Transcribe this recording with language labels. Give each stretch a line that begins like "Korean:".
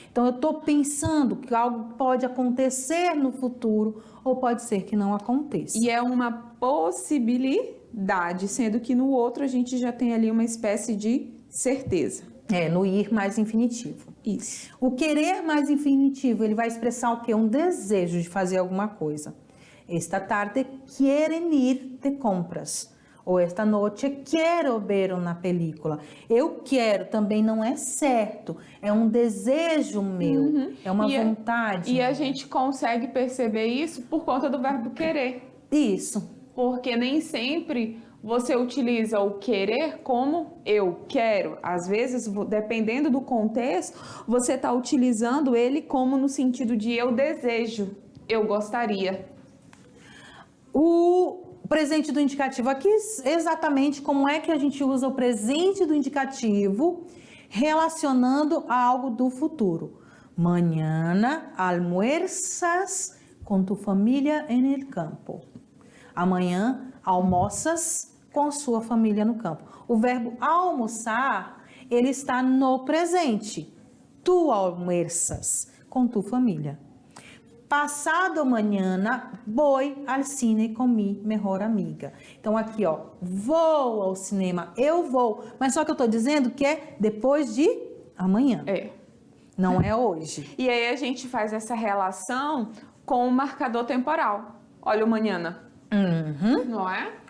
Portuguese: Então, eu estou pensando que algo pode acontecer no futuro ou pode ser que não aconteça. E é uma possibilidade, sendo que no outro a gente já tem ali uma espécie de certeza. No ir mais infinitivo. Isso. O querer mais infinitivo, ele vai expressar o quê? Um desejo de fazer alguma coisa.
Spanish: Esta tarde quieren ir de compras.
Portuguese: Ou esta noite quero ver uma película. Eu quero também não é certo. É um desejo meu. É uma vontade. E a gente consegue perceber isso por conta do verbo querer. Isso. Porque nem sempre você utiliza o querer como eu quero. Às vezes, dependendo do contexto, você está utilizando ele como no sentido de eu desejo, eu gostaria. O presente do indicativo aqui, exatamente como é que a gente usa o presente do indicativo relacionando a algo do futuro.
Spanish: Mañana almuerzas com tu família en el campo.
Portuguese: Amanhã almoças com sua família no campo. O verbo almoçar, ele está no presente.
Spanish: Tu almuerzas com tu família. Passado mañana, voy al cine com mi mejor amiga.
Portuguese: Então aqui, vou ao cinema, eu vou. Mas só que eu estou dizendo que é depois de amanhã. Não é hoje. E aí a gente faz essa relação com o marcador temporal. Olha o mañana. Não é?